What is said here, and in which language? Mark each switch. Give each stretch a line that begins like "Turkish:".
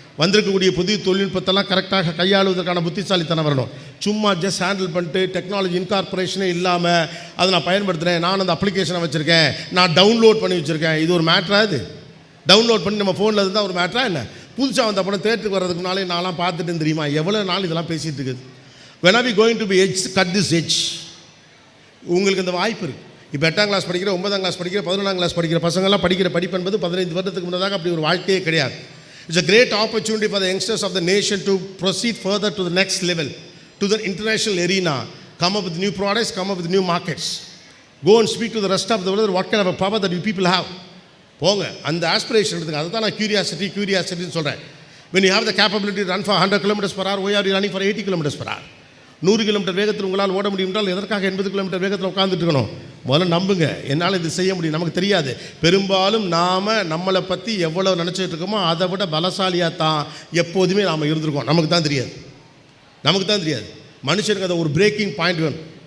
Tamil: வந்திருக்கக்கூடிய புதிய தொழில்நுட்பத்தெல்லாம் கரெக்டாக கையாளுவதற்கான புத்திசாலித்தனம் வரணும். சும்மா ஜஸ்ட் ஹேண்டில் பண்ணிட்டு டெக்னாலஜி இன்கார்பரேஷனே இல்லாமல் அதை நான் பயன்படுத்துகிறேன், நான் அந்த அப்ளிகேஷனை வச்சுருக்கேன், நான் டவுன்லோட் பண்ணி வச்சுருக்கேன். இது ஒரு மேட்ரா? இது டவுன்லோட் பண்ணி நம்ம ஃபோனில் இருந்தால் ஒரு மேட்ரா? இல்லை. புதுசாக வந்த படம் தேட்டருக்கு வர்றதுக்கு முன்னாலே நான்லாம் பார்த்துட்டு தெரியுமா எவ்வளோ நாள் இதெல்லாம் பேசிகிட்டு இருக்குது.
English: when are we going to be edge, cut this edge?
Tamil: உங்களுக்கு இந்த வாய்ப்பு இருக்குது. இப்போ 8ஆம் கிளாஸ் படிக்கிற, 9ஆம் கிளாஸ் படிக்கிற, 11ஆம் கிளாஸ் படிக்கிற பசங்கள்லாம் படிக்கிற படிப்பு என்பது 15 வருடத்துக்கு முன்னதாக அப்படி ஒரு வாழ்க்கையே கிடையாது.
English: It's a great opportunity for the youngsters of the nation to proceed further to the next level, to the international arena, come up with new products, come up with new markets. Go and speak to the rest of the world what kind of a power that you people have.
Tamil: போங்க, அந்த aspiration எடுத்துங்க. அதை தான் நான் கியூரியாசிட்டின்னு சொல்கிறேன்.
English: when you have the capability to run for 100 kilometers per hour, why are you running for 80 kilometers per hour?
Tamil: 100 kilometre வேகத்தில் உங்களால் ஓட முடியும் என்றால் எதற்காக 80 கிலோமீட்டர் வேகத்தில் உட்காந்துட்டு இருக்கணும்? முதல்ல நம்புங்க, என்னால் இது செய்ய முடியும். நமக்கு தெரியாது. பெரும்பாலும் நாம் நம்மளை பற்றி எவ்வளோ நினச்சிட்டு இருக்கோமோ அதை விட பலசாலியாக தான் எப்போதுமே நாம் இருந்திருக்கோம். நமக்கு தான் தெரியாது. மனுஷனுக்கு அதை ஒரு பிரேக்கிங் பாயிண்ட் வேணும்.